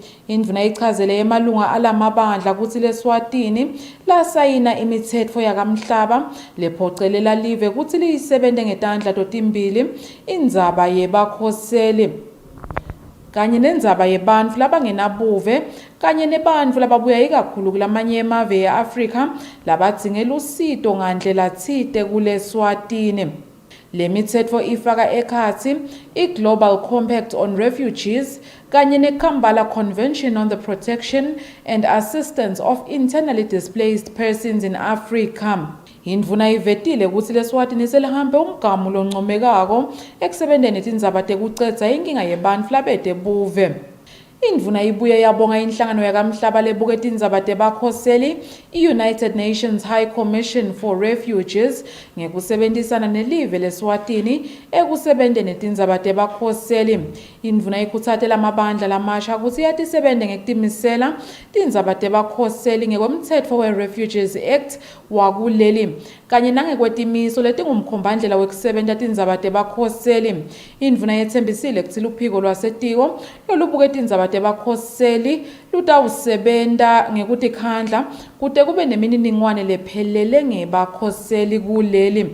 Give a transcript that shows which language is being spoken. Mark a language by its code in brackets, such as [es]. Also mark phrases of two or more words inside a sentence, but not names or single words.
[ss] Indvuna ichazele emalunga alamabandla ukuthi leSwatini lasayina imithetfo yakamhlaba lephocelela live ukuthi liyisebente ngetandla totimbili indzaba yebakhoseli kanye nendzaba yebantfu labangenabuve kanye nebantfu lababuya ikakhulu kulamanye emave e-Afrika labadzinge lusito ngandlela tsite kuleSwatini. Le mithetfo ifaka ekhatsi i-Global Compact on Refugees kanye ne-Kampala Convention on the Protection and Assistance of Internally Displaced Persons in Africa. Indvuna ivetile ukuthi leSwatini selihambe umgamu loncomekako ekusebenteni tindzaba tekucedza inkinga yebantfu labete buve. Indvuna ibuye yabonga inhlangano yakamhlaba lebuke tindzaba tebakhoseli i-United Nations High Commission for Refugees ngekusebenzisana nelive leSwatini ekusebenteni tindzaba tebakhoseli. Indvuna ikhuthathela amabandla lamasha ukuthi yatisebente ngekutimisela tindzaba tebakhoseli ngekwemtsetfo we-Refugees Act wakuleli kanye nangekwetimiso letingumkhombandlela wekusebenta tindzaba tebakhoseli. Indvuna yetsembisile kutsi luphiko lwasetiko lolubuke tindzaba tebakhoseli lutawusebenta ngekutikhandla kute kube nemininingwane lephelele ngebakhoseli kuleli.